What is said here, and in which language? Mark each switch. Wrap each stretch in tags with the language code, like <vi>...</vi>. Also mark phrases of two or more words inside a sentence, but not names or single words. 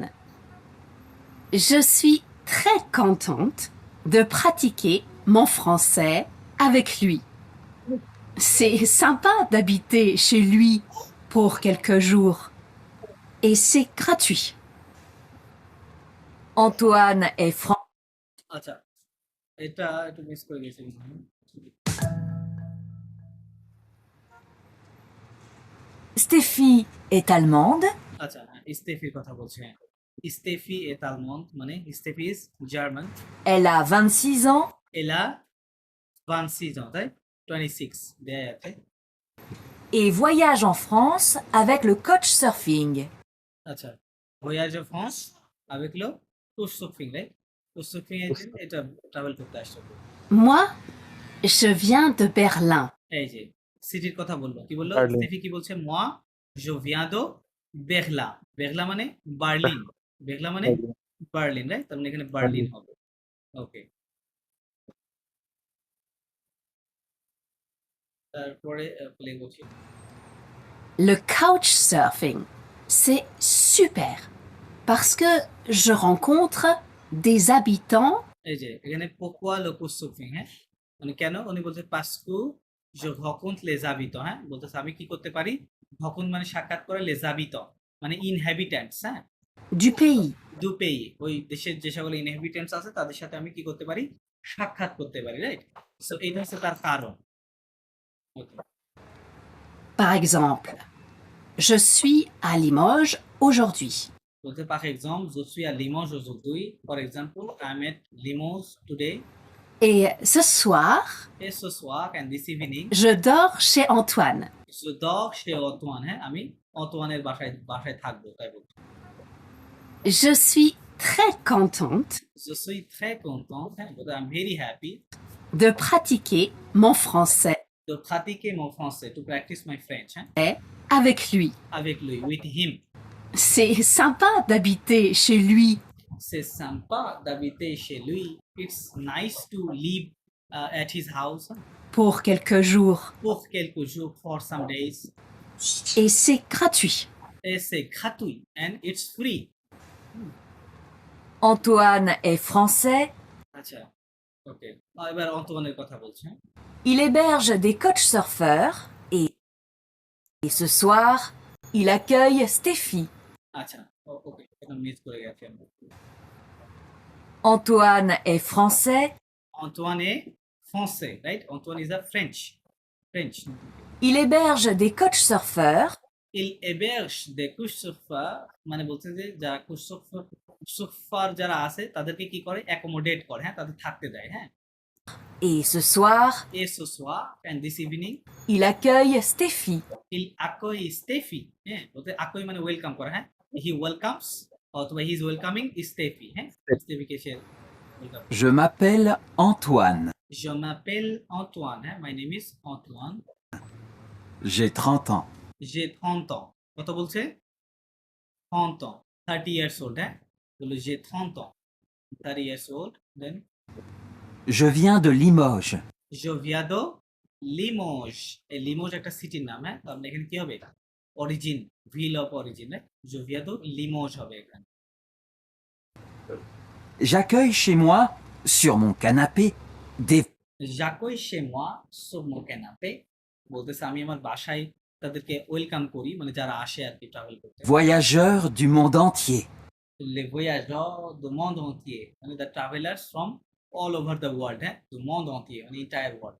<fr>Je suis très contente de pratiquer mon français avec lui. C'est sympa d'habiter chez lui pour quelques jours. Et c'est gratuit. Antoine est français.</fr> <bn>আচ্ছা, এটা একটু মিস করে গেছি।</bn> <fr>Stéphie est allemande,</fr> <bn>আচ্ছা, স্টেফির কথা বলছে। স্টেফি</bn> <fr>est allemande</fr> <bn>মানে স্টেফি</bn> <en>is German.</en> <fr>elle a 26 ans elle a 26 ans,</fr> <bn>তাই? 26 দেয়া আছে।</bn> <fr>et voyage en France avec le coach surfing. আচ্ছা, voyage en France avec le coach surfing,</fr> <bn>রাইট?</bn> <en>couch surfing</en> <bn>এর জন্য এটা ট্রাভেল করতে আসছে।</bn> <fr>Moi, je viens de Berlin.</fr> <bn>এই যে সিটির কথা বললো, কি বললো? বার্লিন। স্টেফি কি বলছে?</bn> <fr>moi je viens de Berlin.</fr> <bn>বেরলা মানে বার্লিন, বেরলা মানে বার্লিন, রাইট? তার মানে এখানে বার্লিন হবে। ওকে, তারপরে প্লে করছি।</bn> <fr>Le couchsurfing, c'est super parce que je rencontre des habitants</fr> <bn>এই যে এখানে</bn> <fr>pourquoi le couchsurfing,</fr> <bn>হ্যাঁ, মানে কেন? উনি বলছে</bn> <fr>parce que je rencontre les habitants,</fr> <bn>হ্যাঁ, বলতেছে আমি কি করতে পারি? rencontre মানে সাক্ষাৎ করে,</bn> <fr>les habitants</fr> <bn>মানে inhabitants, হ্যাঁ,</bn> <fr>du pays. du pays,</fr> <bn>ওই দেশের যে সকল inhabitants আছে তাদের সাথে আমি কি করতে পারি? সাক্ষাৎ করতে পারি, রাইট? সো এটা হচ্ছে তার কারণ। ওকে,</bn> <fr>Par exemple, je suis à Limoges aujourd'hui. বলতে par exemple je suis à Limoges aujourd'hui,</fr> <en>for example I am at Limoges today,</en> <fr>Et ce soir, et ce soir</fr> <en>and this evening</en> <fr>je dors chez Antoine. je dors chez Antoine,</fr> <bn>হ্যাঁ, আমি অন্তোয়ানের বাসায় থাকবো, তাই বলছি।</bn> <fr>Je suis très contente Je suis très content, hein,</fr> <en>but I'm very happy</en> <fr>de pratiquer mon français de pratiquer mon français,</fr> <en>to practice my French,</en> <fr>hein, avec lui. avec lui,</fr> <en>with him.</en> <fr>C'est sympa d'habiter chez lui. C'est sympa d'habiter chez lui.</fr> <en>It's nice to live at his house,</en> <fr>hein, Pour quelques jours. pour quelques jours,</fr> <en>for some days.</en> <fr>Et c'est gratuit. Et c'est gratuit</fr> <en>and it's free.</en> <fr>Antoine est français,</fr> <bn>আচ্ছা, ওকে, এবার অন্তোয়ানের কথা বলছে, হ্যাঁ।</bn> <fr>il héberge des coachs surfeurs et ce soir, il accueille Stéphie.</fr> <bn>আচ্ছা, ওকে, এটা মিস করে গেছি আমরা।</bn> <fr>Antoine est français, Antoine est français,</fr> <en>right? Antoine is a French.</en> <fr>il héberge des coachs surfeurs Il héberge des couchsurfers,</fr> <bn>মানে বলছেন যে যারা couchsurfer যারা আছে তাদেরকে কি করে? অ্যাকোমোডেট করে, হ্যাঁ, তাদের থাকতে দেয়, হ্যাঁ।</bn> <fr>et ce soir, Et ce soir</fr> <en>and this evening</en> <fr>il accueille Stéphie. il accueille Steffi,</fr> <bn>হ্যাঁ, বলতে accueille মানে ওয়েলকাম করা, হ্যাঁ,</bn> <en>he welcomes অথবা he is welcoming Steffi,</en> <bn>হ্যাঁ, স্টেফিকে সে ওয়েলকাম।</bn> <fr>Je m'appelle Antoine. Je m'appelle Antoine,</fr> <bn>হ্যাঁ,</bn> <en>my name is Antoine.</en> <fr>J'ai 30 ans. J'ai 30 ans.</fr> <bn>কত বলছে? 30 ans, 30</bn> <en>years old,</en> <bn>হ্যাঁ, বলে</bn> <fr>j'ai 30 ans,</fr> <en>30 years old, then</en> <fr>Je viens de Limoges. je viens de Limoges.</fr> <bn>এই লিমোজ একটা সিটির নাম, হ্যাঁ, তাহলে এখানে কি হবে?</bn> <en>origin, ville of origin,</en> <fr>je viens de Limoges</fr> <bn>হবে এখানে।</bn> <fr>J'accueille chez moi, sur mon canapé, des j'accueille chez moi sur mon canapé,</fr> <bn>বলতেছে আমি আমার বাসায় তাদেরকে ওয়েলকাম করি, মানে যারা আসে আর কি ট্রাভেল করতে।</bn> <fr>voyageurs du monde entier. les voyageurs du monde entier,</fr> <en>মানে the travelers from all over the world, হ্যাঁ, the</en> <fr>monde entier,</fr> <en>মানে entire world.</en>